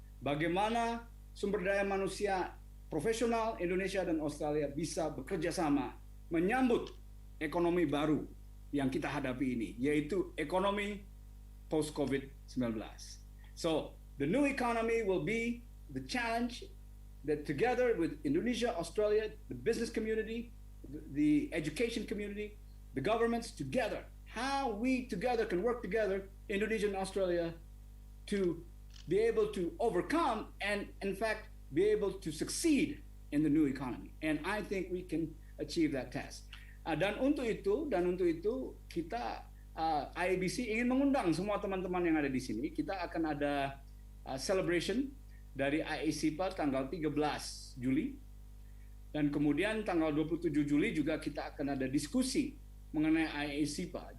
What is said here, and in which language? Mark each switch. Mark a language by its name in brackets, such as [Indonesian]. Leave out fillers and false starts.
[Indonesian] Bagaimana sumber daya manusia profesional Indonesia dan Australia bisa bekerja sama menyambut ekonomi baru yang kita hadapi ini, yaitu ekonomi post-COVID-19. [English] So, the new economy will be the challenge that together with Indonesia, Australia, the business community, the education community, the governments together, how we together can work together, Indonesia and Australia, to be able to overcome and, in fact, be able to succeed in the new economy. And I think we can achieve that task. [Indonesian] Dan untuk itu kita IABC ingin mengundang semua teman-teman yang ada di sini. Kita akan ada [English] celebration [Indonesian] dari IACPA tanggal 13 Juli. Dan kemudian tanggal 27 Juli juga kita akan ada diskusi mengenai IACPA.